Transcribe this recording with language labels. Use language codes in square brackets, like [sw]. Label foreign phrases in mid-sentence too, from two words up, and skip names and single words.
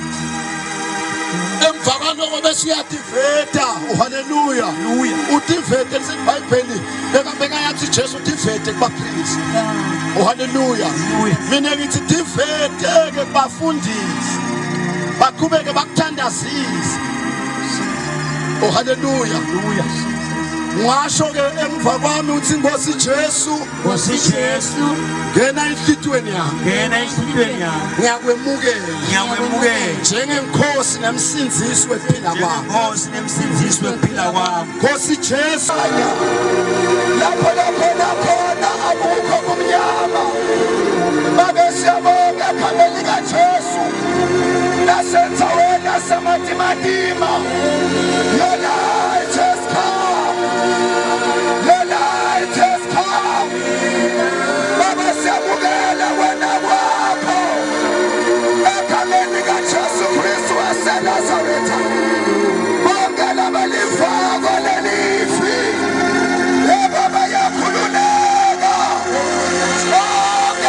[ss] emva kwaloko bese uyadiveta haleluya udivete liseBhayibheli beka yathi Jesu udivete kubaphristi Yeah. haleluya mina ngithi divete ke bafundisi baqhubeke bakuthandazise haleluya ngasho ke emva kwami uthi Nkosi Jesu Nkosi Jesu ngena enhlitweni yami ngena enhlitweni yami ngiyakwemukela ngiyakwemukela njengenkosi nemsindzisi wephila kwami Nkosi nemsindzisi wephila kwami Nkosi Jesu lapho khona abukho kumnyama babe siyabonga egameni likaJesu nasenzaweni yasematimatima [en] your light has come your light has come [ss] baba siyabukela wena kwakho egameni likaJesu Kristu waseNazaretha bonke labalivako lelifi baba yakhululeka bonke